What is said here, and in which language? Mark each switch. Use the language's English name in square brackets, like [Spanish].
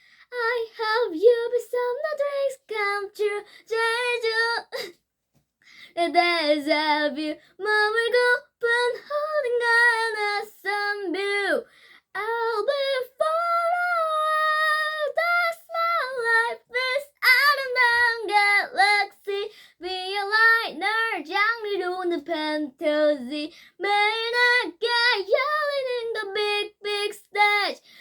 [English] I hope you be some dreams come true. [Korean] 제일 좋은 [English] deja vu. [Korean] 머물고픈 어딘가의 낯선 view. [English] I'll be far away. That's my life is [Korean] 아름다운 [English] galaxy. Realize [Korean] 날 장르로는 fantasy. 매일 내게 열리는 건 [English] big big stage.